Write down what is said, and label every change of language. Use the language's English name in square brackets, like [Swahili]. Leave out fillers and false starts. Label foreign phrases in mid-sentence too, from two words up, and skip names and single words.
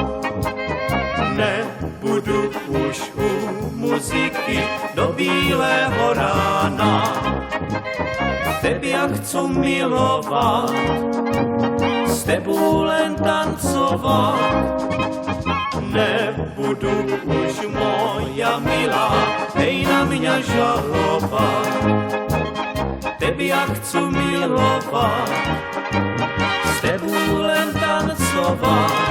[Czech] Nebudu už u muziky do bílého rána. [Slovak] Tebe ja chcú milovať, s tebou len tancovať. Nebudu už moja milá, hej na mňa žalovať. Tebe ja chcú milovať, s tebou len tancovať.